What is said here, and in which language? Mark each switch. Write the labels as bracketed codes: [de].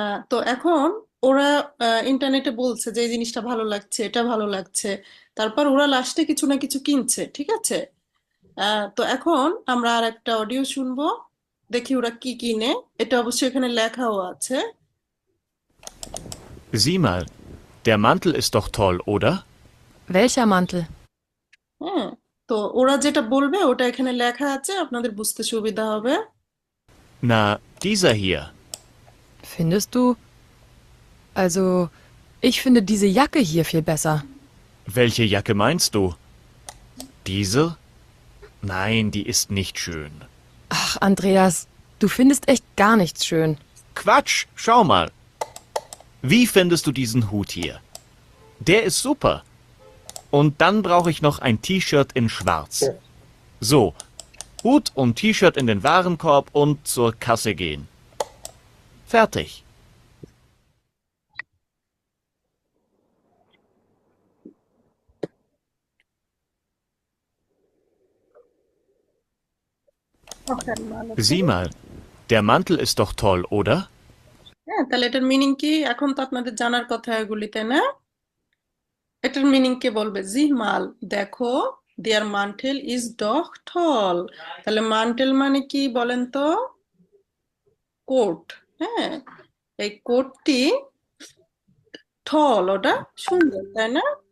[bn] তো এখন ওরা ইন্টারনেটে বলছে যে এই জিনিসটা ভালো লাগছে, এটা ভালো লাগছে, তারপর ওরা লাস্টে কিছু না কিছু কিনছে, ঠিক আছে? তো এখন আমরা আর একটা অডিও শুনবো, দেখি ওরা কি কিনে। এটা অবশ্যই এখানে লেখাও আছে। [de] Sieh mal, der Mantel ist doch toll, oder? Welcher Mantel? [bn] হ্যাঁ, তো ওরা যেটা বলবে ওটা এখানে লেখা আছে, আপনাদের বুঝতে সুবিধা হবে। [de] Na, dieser hier. Findest du? Also, ich finde diese Jacke hier viel besser. Welche Jacke meinst du? Diese? Nein, die ist nicht schön. Ach, Andreas, du findest echt gar nichts schön. Quatsch, schau mal. Wie findest du diesen Hut hier? Der ist super. Und dann brauche ich noch ein T-Shirt in Schwarz. So, Hut und T-Shirt in den Warenkorb und zur Kasse gehen. Fertig. Noch einmal, okay? Sieh mal, der Mantel ist doch toll, oder? [bn] হ্যাঁ, তাহলে এটার meaning কি? এখন তো আপনাদের জানার কথা এগুলি, তাই না? এটার মিনিং কে বলবে? [de] জি মাল, [bn] দেখো, [de] দেয়ার মান্টেল ইজ ডখ টল। [bn] তাহলে মান্টেল মানে কি বলেন তো? কোট। হ্যাঁ, এই কোটটি টল, ওটা সুন্দর, তাই না?